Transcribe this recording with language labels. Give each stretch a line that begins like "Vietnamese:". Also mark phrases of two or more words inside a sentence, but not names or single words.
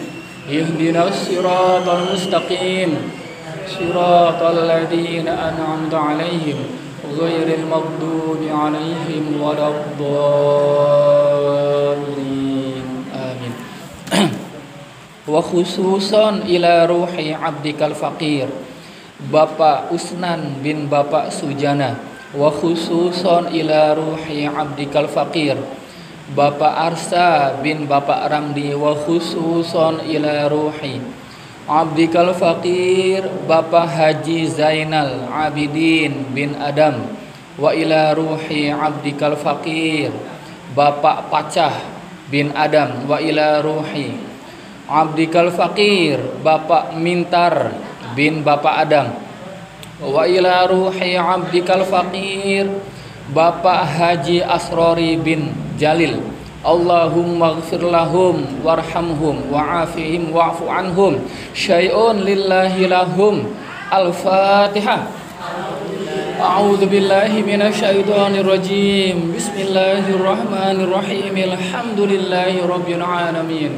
Arabic: اهدنا الصراط المستقيم صراط الذين أنعمت عليهم غير المغضوب عليهم ولا الضالين. آمين وخصوصا إلى روح عبدك الفقير, Bapak Usnan bin Bapak Sujana. وخصوصا إلى روح عبدك الفقير, Bapak Arsa bin Bapak Ramdi. وخصوصا إلى روح عبدك الفقير, Bapak Haji Zainal Abidin bin Adam. وإلى روح عبدك الفقير, Bapak Pacah bin Adam. وإلى روح عبدك الفقير, Bapak Mintar bin Bapak Adam. وإلى روح عبدك الفقير, Bapak Haji Asrori bin Jalil. اللهم اغفر لهم وارحمهم وعافهم واعف عنهم شيء لله لهم. Al-Fatihah. أعوذ بالله من الشيطان الرجيم. بسم الله الرحمن الرحيم الحمد لله رب العالمين.